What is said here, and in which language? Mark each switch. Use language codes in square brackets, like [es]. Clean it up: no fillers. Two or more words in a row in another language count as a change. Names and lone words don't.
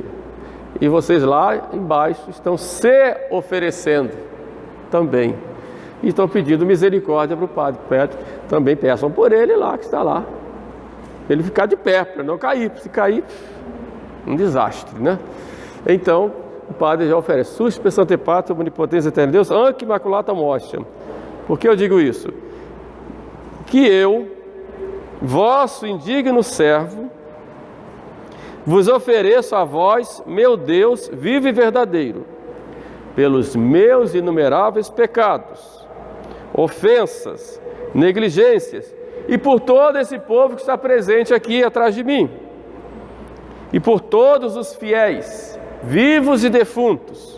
[pt] E vocês lá embaixo estão se oferecendo também. E estão pedindo misericórdia para o Padre. Também peçam por ele lá, que está lá. Ele ficar de pé, para não cair. Se cair, um desastre, né? Então, o Padre já oferece. [la] Suscipe Sancte Pater, omnipotens eterne Deus, anc immaculata hostia. [pt] Por que eu digo isso? Que eu, vosso indigno servo, vos ofereço a vós, meu Deus, vivo e verdadeiro, pelos meus inumeráveis pecados, ofensas, negligências, e por todo esse povo que está presente aqui atrás de mim, e por todos os fiéis, vivos e defuntos.